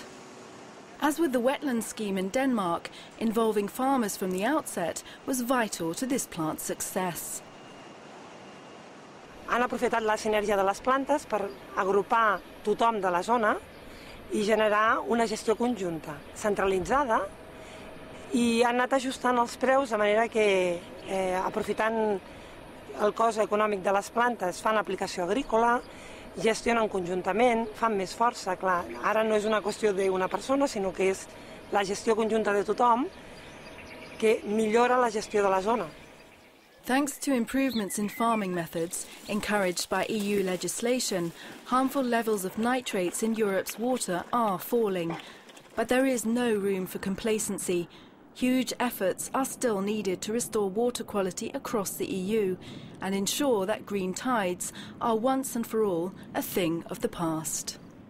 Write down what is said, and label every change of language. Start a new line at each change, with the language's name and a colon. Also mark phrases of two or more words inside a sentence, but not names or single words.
English: As with the wetland scheme in Denmark, involving farmers from the outset was vital to this plant's success.
Catalan: Han aprofitat la sinergia de les plantes per agrupar tothom de la zona i generar una gestió conjunta, centralitzada, i han anat ajustant els preus de manera que, aprofitant el cost econòmic de les plantes, fan aplicació agrícola, gestionen conjuntament, fan més força, clar. Ara no és una qüestió d'una persona, sinó que és la gestió conjunta de tothom que millora la gestió de la zona.
English: Thanks to improvements in farming methods, encouraged by EU legislation, harmful levels of nitrates in Europe's water are falling. But there is no room for complacency. Huge efforts are still needed to restore water quality across the EU and ensure that green tides are once and for all a thing of the past.